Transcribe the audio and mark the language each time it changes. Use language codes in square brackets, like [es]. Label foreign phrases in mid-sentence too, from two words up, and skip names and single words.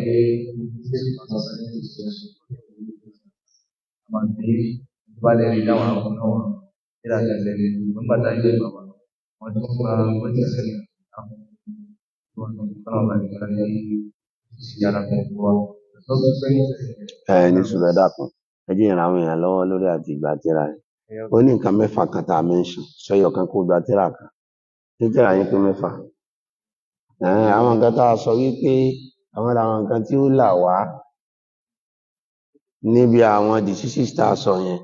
[yo] mandi bale rida wa no ila tele mbata ile baba watu kwa wote Ní ṣùgbọ́n dákun ẹ jẹ́ ìran àwọn èèyàn lọ́wọ́ lórí àti ìgbà tíra ẹ̀. Ó ní nǹkan mẹ́fà kan tá a mention sọ́yọ̀ kan kó gba tíra kan tí tíra yín pé mẹ́fà. Àwọn nǹkan tá a sọ wípé àwọn làwọn nǹkan tí ó là wá níbi àwọn diseases tá a sọ yẹn.